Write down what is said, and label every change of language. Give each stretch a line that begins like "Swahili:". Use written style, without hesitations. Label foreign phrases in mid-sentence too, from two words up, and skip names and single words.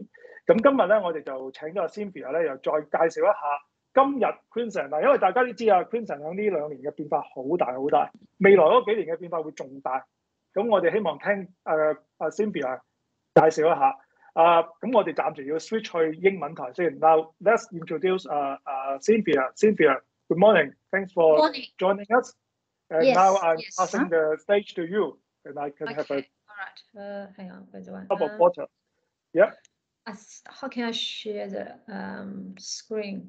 Cantonese: 咁今日咧，我哋就請咗阿 Cynthia 咧，又再介紹一下。今日 Queensland 嗱，因為大家都知啊 ，Queensland 喺呢2年嘅變化好大，未來嗰幾年嘅變化會仲大。咁我哋希望聽Cynthia 介紹一下。咁我哋暫時要 switch 去英文台先。
English: Now let's introduce Cynthia. Cynthia, Good morning. Thanks for Morning. joining us. And Yes, now I'm yes. passing the stage to you, and I can have a Okay. All right. Hang on. Where's the one? cup of water. Yeah. How can I share the screen?